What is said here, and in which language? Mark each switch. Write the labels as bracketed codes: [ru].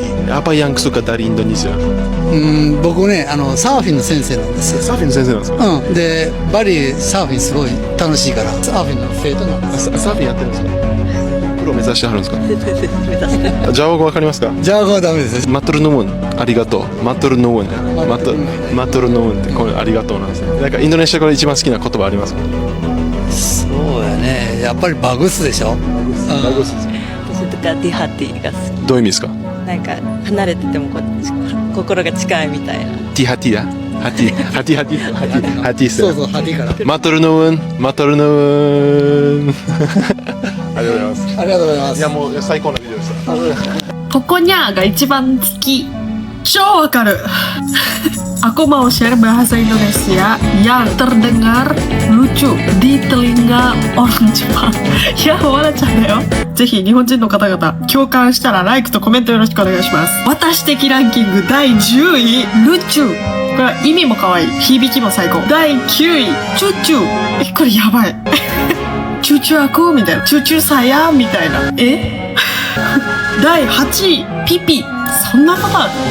[id] Apa yang suka dari Indonesia? [ja] 僕ねサーフィンの先生なんですよ。サーフィンの先生なんですか？でバリサーフィンすごい楽しいからサーフィンの生徒なんです。サーフィンやってるんですか？プロ目指してはるんですか？ジャワ語わかりますか？ジャワ語はダメです。マトルノウンありがとう。マトルノウンマトルノウンってこれありがとうなんですね。なんかインドネシア語で一番好きな言葉ありますか？そうやね。やっぱりバグスでしょ。バグスです。私とかディハティが好き。どういう意味ですか？なんか離れてても心が近いみたいな。ティハティア。8 そうそう、ハティから。マトルノウンありがとうございます。ありがとうございます。いやもう最高のビデオでした。ポコニャーが一番好き。超わかる。 [id] Aku mau share bahasa Indonesia yang terdengar lucu di telinga orang Jepang. [ja] いや、笑っちゃうんだよ。ぜひ日本人の方々共感したらライクとコメントよろしくお願いします。私的ランキング第10位、ルチュ。これは意味も可愛い。響きも最高。第9位、チュチュ。これやばい。チュチュアクみたいな。チュチュサヤみたいな。第8位、ピピ。そんなことある？